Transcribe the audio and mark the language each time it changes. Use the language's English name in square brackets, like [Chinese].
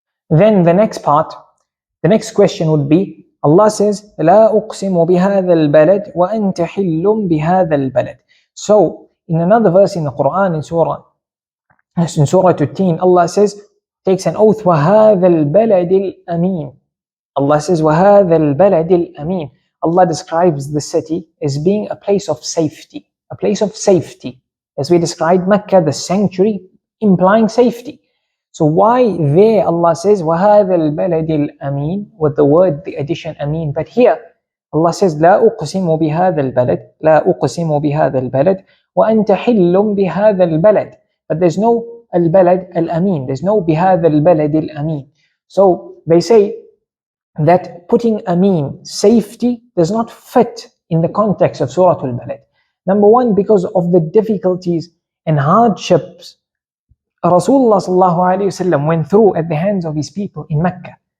[English] Then the next question would be, Allah says, [Arabic] لا أقسم بهذا البلد [English] وأنت حل بهذا البلد. So in another verse in the Quran, in Surah At-Tin, Allah says, takes an oath, [Arabic] وهذا البلد الأمين. [English] Allah says, [Arabic] وَهَذَا الْبَلَدِ الْأَمِينَ. [English] Allah describes the city as being a place of safety. A place of safety. As we described Mecca, the sanctuary, implying safety. So why there Allah says, [Arabic] وَهَذَا الْبَلَدِ الْأَمِينَ, [English] with the word, the addition Amin. But here, Allah says, [Arabic] لَا أُقْسِمُ بِهَذَا الْبَلَدِ لَا أُقْسِمُ بِهَذَا الْبَلَدِ وَأَنْتَ حِلٌّ بِهَذَا الْبَلَدِ. [English] But there's no al-balad al-amin. There's no [Arabic] بِهَذَا الْبَلَدِ [English] al-amin. So they say, that putting Amin, safety, does not fit in the context of Surah al Balad? Number one, because of the difficulties and hardships Rasulullah sallallahu alayhi wasallam went through at the hands of his people in Mecca.